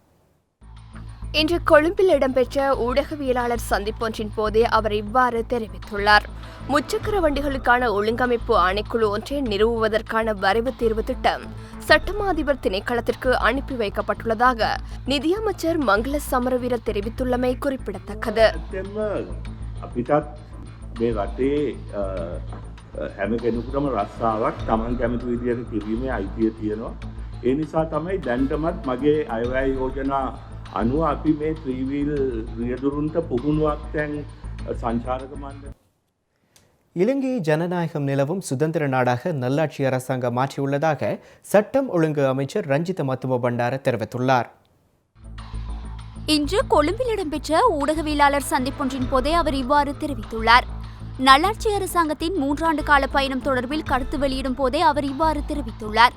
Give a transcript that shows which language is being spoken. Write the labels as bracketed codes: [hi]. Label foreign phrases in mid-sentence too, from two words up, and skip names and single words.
[ta] இன்று கொழும்பில் இடம்பெற்ற ஊடகவியலாளர் சந்திப்பொன்றின் போதே அவர் இவ்வாறு தெரிவித்துள்ளார். முச்சக்கர வண்டிகளுக்கான ஒழுங்கமைப்பு ஆணைக்குழு ஒன்றை நிறுவுவதற்கான வரைவு தீர்வு திட்டம் சட்டமா அதிபர் திணைக்களத்திற்கு அனுப்பி வைக்கப்பட்டுள்ளதாக நிதியமைச்சர் மங்கள சமரவீர தெரிவித்துள்ளமை குறிப்பிடத்தக்கது. [si] මේ රටේ හැම කෙනෙකුටම රස්සාවක් තමන් කැමති විදියට කිරීමේ අයිතිය තියෙනවා. ඒ නිසා තමයි දැන්ටමත් මගේ අයවැය යෝජනා අනුව අපි මේ ත්‍රිවීල් රියදුරුන්ට පුහුණුවක් දැන් සංචාරක මණ්ඩල [ta] இலங்கையை ஜனநாயகம் நிலவும் சுதந்திர நாடாக நல்லாட்சி அரசாங்கம் மாற்றியுள்ளதாக சட்டம் ஒழுங்கு அமைச்சர் ரஞ்சித மத்தும பண்டார தெரிவித்துள்ளார். இன்று கொழும்பில் இடம்பெற்ற ஊடகவியலாளர் சந்திப்பொன்றின் போதே அவர் இவ்வாறு தெரிவித்துள்ளார். நல்லாட்சி அரசாங்கத்தின் 3 ஆண்டு கால பயணம் தொடர்பில் கருத்து வெளியிடும் போதே அவர் இவ்வாறு தெரிவித்துள்ளார்.